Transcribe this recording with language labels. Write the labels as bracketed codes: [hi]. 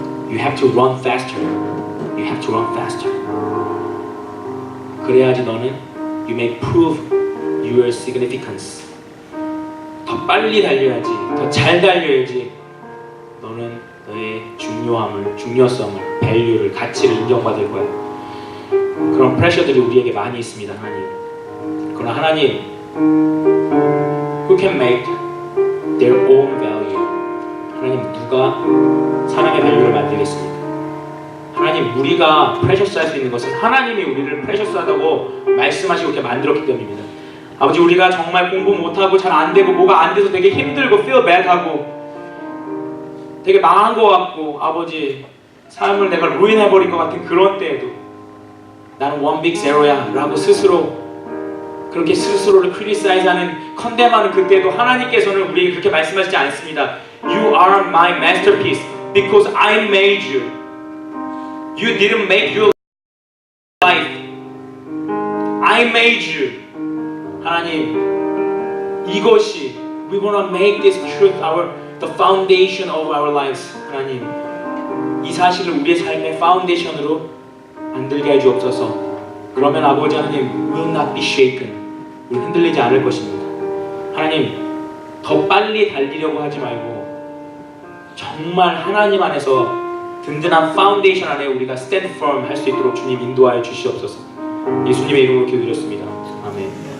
[en] You have to run faster. You have to run faster. [ko] 그래야지 너는 [en] you may prove your significance. [ko] 더 빨리 달려야지, 더 잘 달려야지 너는 너의 중요성을, 밸류를, 가치를 인정받을 거야. 그런 프레셔들이 우리에게 많이 있습니다, 하나님. 그러나 하나님, [en] who can make their own value? [ko] 하나님 누가 사람의 밸류를 만들겠습니까? 하나님 우리가 프레셔스할 수 있는 것은 하나님이 우리를 프레셔스하다고 말씀하시고 이렇게 만들었기 때문입니다. 아버지 우리가 정말 공부 못하고 잘 안되고 뭐가 안돼서 되게 힘들고 [en] feel bad [ko] 하고 되게 망한 것 같고 아버지 삶을 내가 루인해버린 것 같은 그런 때에도 나는 [en] one big zero [ko] 야 라고 스스로 그렇게 스스로를 크리티사이즈하는 컨뎀하는 그때도 하나님께서는 우리에게 그렇게 말씀하시지 않습니다. [en] You are my masterpiece because I made you. You didn't make your life. I made you. [ko] 하나님, 이것이 [en] we wanna make this truth the foundation of our lives. [ko] 하나님, 이 사실을 우리의 삶의 파운데이션으로 만들게 해 주옵소서. 그러면 아버지 하나님 [en] will not be shaken. [ko] 우리 흔들리지 않을 것입니다. 하나님, 더 빨리 달리려고 하지 말고 정말 하나님 안에서 든든한 파운데이션 안에 우리가 [en] stand firm [ko] 할 수 있도록 주님 인도하여 주시옵소서. 예수님의 이름으로 기도드렸습니다. 아멘.